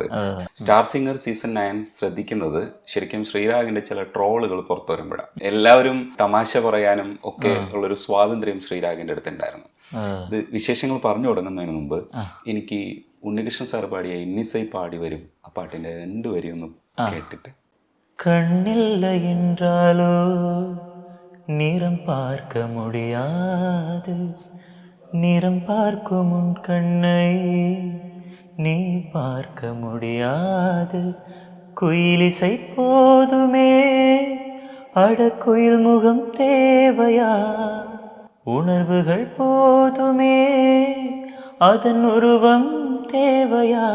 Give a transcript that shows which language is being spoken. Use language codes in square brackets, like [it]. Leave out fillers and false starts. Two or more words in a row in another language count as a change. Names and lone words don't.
[ml] സ്റ്റാർ സിംഗർ സീസൺ 9 ശ്രദ്ധിക്കുന്നത് ശരിക്കും ശ്രീരാഗിന്റെ ചില ട്രോളുകൾ പുറത്തു വരുമ്പോഴാണ്. എല്ലാവരും തമാശ പറയാനും ഒക്കെ ഉള്ളൊരു സ്വാതന്ത്ര്യം ശ്രീരാഗിന്റെ അടുത്ത് ഉണ്ടായിരുന്നു. ഇത് വിശേഷങ്ങൾ പറഞ്ഞു തുടങ്ങുന്നതിന് മുമ്പ് എനിക്ക് ഉണ്ണികൃഷ്ണൻ സാർ പാടിയ ഇന്നിസൈ പാടി വരും ആ പാട്ടിന്റെ 2 വരി ഒന്ന് കേട്ടിട്ട്. [ta] கண்ணில்லை என்றாலோ நிறம் பார்க்க முடியாது, நிறம் பார்க்கும் உன் கண்ணை நீ பார்க்க முடியாது. குயிலிசை போதுமே, அட குயில் முகம் தேவையா, உணர்வுகள் போதுமே அதன் உருவம் தேவையா.